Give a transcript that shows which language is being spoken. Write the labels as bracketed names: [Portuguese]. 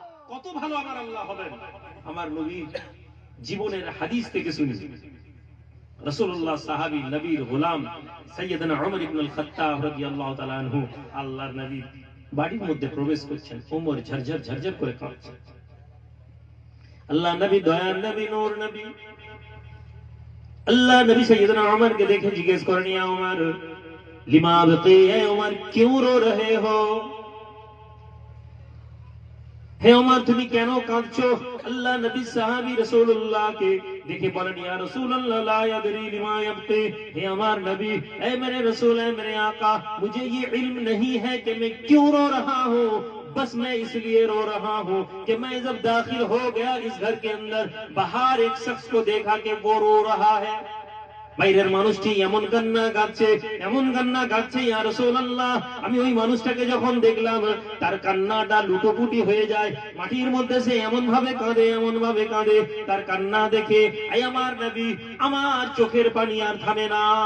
[Bangla] কত ভালো আমার আল্লাহ হবেন! আমার নবীর জীবনের হাদিস থেকে শুনি, রাসূলুল্লাহ সাহাবী নবীর গোলাম সাইয়েদনা উমর ইবনে আল খাত্তাব রাদিয়াল্লাহু তাআলা আনহু আল্লাহর নবী বাড়ির মধ্যে প্রবেশ করছেন, ওমর ঝরঝর ঝরঝর করে কাঁদছে। আল্লাহ নবী দয়ার নবী, নূর নবী, আল্লাহ নবী সাইয়েদনা উমরকে দেখে জিজ্ঞেস করেন, [Arabic] ইয়া উমর লিমা বকি, [Bangla] হে উমর [Hindi] क्यों रो रहे हो? [Bangla] হে ওমর তুমি কেন কাঁদছো? আল্লাহ নবী সাহাবী রাসূলুল্লাহকে দেখে বলেন, [Arabic] ইয়া রাসূলুল্লাহ লা ইয়াদরি লিমা ইয়াবকি, [Bangla] হে আমার নবী, [Hindi] এ মেরে রাসূল, এ মেরে आका, मुझे ये इल्म नहीं है कि मैं क्यों रो रहा हूँ, बस मैं इसलिए रो रहा हूँ कि मैं जब दाखिल हो गया इस घर के अंदर, बाहर एक शख्स को देखा कि वो रो रहा है। [Bangla] বাইরের মানুষটি এমন কান্না কাঁদছে, এমন কান্না কাঁদছে, ইয়া রাসূলুল্লাহ আমি ওই মানুষটাকে যখন দেখলাম তার কান্নাটা লুটোপুটি হয়ে যায়, মাটির মধ্যে সে এমন ভাবে কাঁদে, এমন ভাবে কাঁদে, তার কান্না দেখে আয় আমার নবী আমার চোখের পানি আর থামে না।